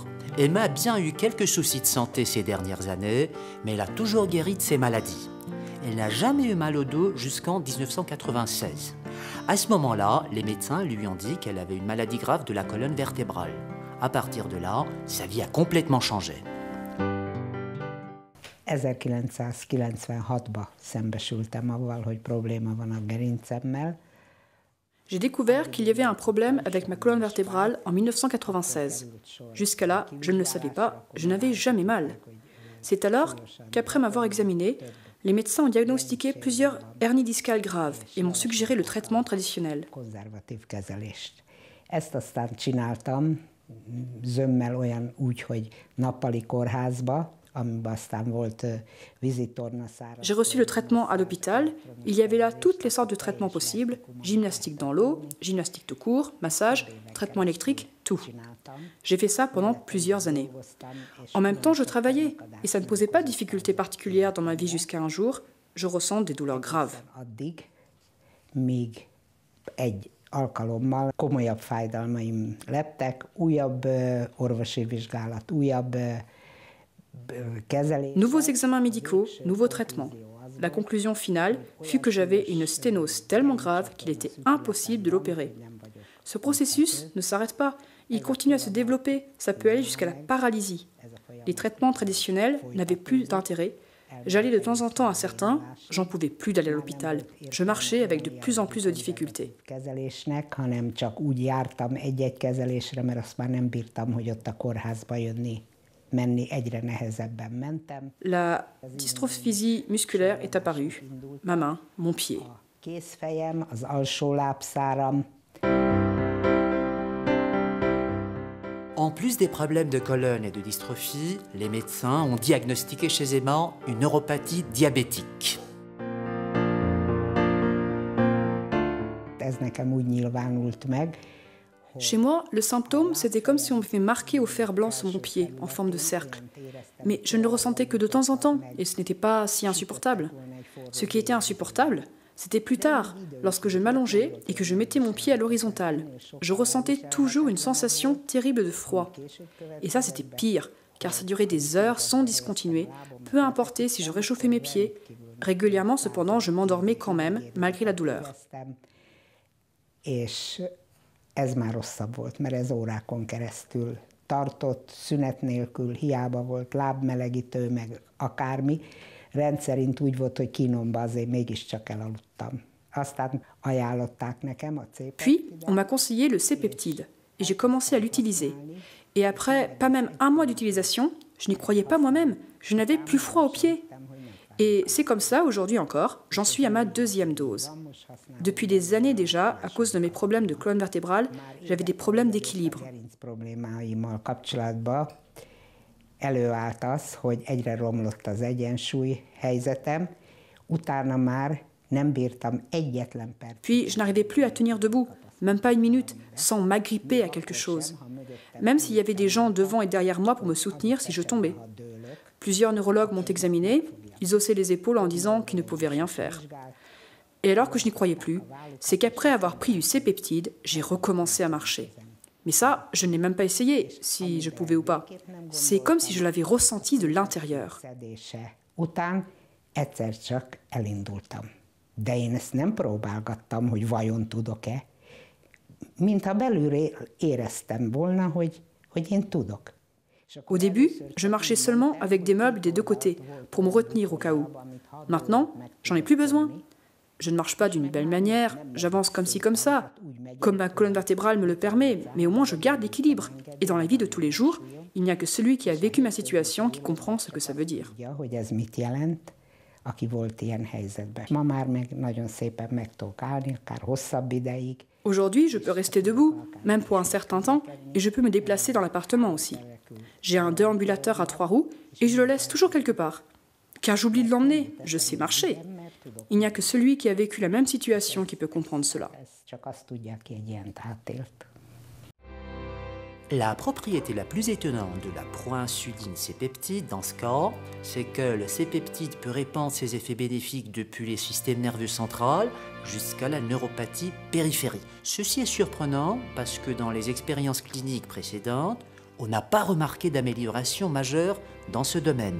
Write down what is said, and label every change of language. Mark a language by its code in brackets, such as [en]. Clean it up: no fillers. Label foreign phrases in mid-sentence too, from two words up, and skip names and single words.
[fr] Emma a bien eu quelques soucis de santé ces dernières années, mais elle a toujours guéri de ses maladies. Elle n'a jamais eu mal au dos jusqu'en 1996. À ce moment-là, les médecins lui ont dit qu'elle avait une maladie grave de la colonne vertébrale. À partir de là, sa vie a complètement changé. [hu] 1996-ban szembesültem avval, hogy probléma van a gerincemmel. [fr] J'ai découvert qu'il y avait un problème avec ma colonne vertébrale en 1996. Jusqu'à là, je ne le savais pas, je n'avais jamais mal. C'est alors qu'après m'avoir examiné, les médecins ont diagnostiqué plusieurs hernies discales graves et m'ont suggéré le traitement traditionnel. [hu] Konzervatív kezelést. Ezt aztán csináltam zömmel olyan úgy, hogy nappali kórházba, amiben aztán volt vízitornaszára. [fr] J'ai reçu le traitement à l'hôpital. Il y avait là toutes les sortes de traitements possibles, gymnastique dans l'eau, gymnastique tout court, massage, traitement électrique, tout. J'ai fait ça pendant plusieurs années. En même temps, je travaillais et ça ne posait pas de difficultés particulières dans ma vie jusqu'à un jour. Je ressens des douleurs graves. [hu] Addig, míg egy alkalommal komolyabb fájdalmaim lettek, újabb orvosi vizsgálat, újabb kezelés. [fr] Nouveaux examens médicaux, nouveaux traitements. La conclusion finale fut que j'avais une sténose tellement grave qu'il était impossible de l'opérer. Ce processus ne s'arrête pas, il continue à se développer, ça peut aller jusqu'à la paralysie. Les traitements traditionnels n'avaient plus d'intérêt. J'allais de temps en temps à certains, j'en pouvais plus d'aller à l'hôpital. Je marchais avec de plus en plus de difficultés. [hu] Kezelésnek, hanem csak úgy jártam egy-egy kezelésre, mert azt már nem bírtam, hogy ott a kórházba jönni. Menni egyre nehezebben mentem. [fr] La dystrophysie musculaire est apparue. Ma main, mon pied. [hu] A kézfejem, az alsó lábszáram. [fr] En plus des problèmes de colonne et de dystrophie, les médecins ont diagnostiqué chez Emma une neuropathie diabétique. [hu] Ez nekem úgy nyilvánult meg. [fr] Chez moi, le symptôme, c'était comme si on m'avait marqué au fer blanc sur mon pied, en forme de cercle. Mais je ne le ressentais que de temps en temps, et ce n'était pas si insupportable. Ce qui était insupportable, c'était plus tard, lorsque je m'allongeais et que je mettais mon pied à l'horizontale. Je ressentais toujours une sensation terrible de froid. Et ça, c'était pire, car ça durait des heures sans discontinuer, peu importe si je réchauffais mes pieds. Régulièrement, cependant, je m'endormais quand même, malgré la douleur. [hu] És ez már rosszabb volt, mert ez órákon keresztül tartott, szünet nélkül, hiába volt lábmelegítő, meg akármi. Rendszerint úgy volt, hogy kínomba azért mégiscsak elaludtam. Aztán ajánlották nekem a C-peptidát. [fr] Puis, on m'a conseillé le C-peptide, et j'ai commencé à l'utiliser. Et après pas même un mois d'utilisation, je n'y croyais pas moi-même, je n'avais plus froid aux pieds. Et c'est comme ça, aujourd'hui encore, j'en suis à ma 2e dose. Depuis des années déjà, à cause de mes problèmes de colonne vertébrale, j'avais des problèmes d'équilibre. [hu] Gerinc problémáimmal kapcsolatban előállt az, hogy egyre romlott az egyensúly helyzetem, utána már nem bírtam egyetlen perc. [fr] Puis, je n'arrivais plus à tenir debout, même pas une minute, sans m'agripper à quelque chose. Même s'il y avait des gens devant et derrière moi pour me soutenir si je tombais. Plusieurs neurologues m'ont examiné, ils haussaient les épaules en disant qu'ils ne pouvaient rien faire. Et alors que je n'y croyais plus, c'est qu'après avoir pris du C-peptide, j'ai recommencé à marcher. Mais ça, je n'ai même pas essayé, si je pouvais ou pas. C'est comme si je l'avais ressenti de l'intérieur. [hu] Szedése után egyszer csak elindultam. De én ezt nem próbálgattam, hogy vajon tudok-e. Mintha belülről éreztem volna, hogy én tudok. [fr] Au début, je marchais seulement avec des meubles des deux côtés, pour me retenir au cas où. Maintenant, j'en ai plus besoin. Je ne marche pas d'une belle manière, j'avance comme ci comme ça, comme ma colonne vertébrale me le permet, mais au moins je garde l'équilibre. Et dans la vie de tous les jours, il n'y a que celui qui a vécu ma situation qui comprend ce que ça veut dire. [hu] Hogy ez mit jelent, aki volt ilyen helyzetben. Ma már meg nagyon szépen meg tudok állni, akár hosszabb ideig. [fr] Aujourd'hui, je peux rester debout, même pour un certain temps, et je peux me déplacer dans l'appartement aussi. J'ai un déambulateur à 3 roues et je le laisse toujours quelque part. Car j'oublie de l'emmener, je sais marcher. Il n'y a que celui qui a vécu la même situation qui peut comprendre cela. [hu] Ez csak azt tudja, aki egy ilyent átélt. [fr] La propriété la plus étonnante de la proinsuline C-peptide dans ce cas, c'est que le C-peptide peut répandre ses effets bénéfiques depuis les systèmes nerveux central jusqu'à la neuropathie périphérique. Ceci est surprenant parce que dans les expériences cliniques précédentes, on n'a pas remarqué d'amélioration majeure dans ce domaine.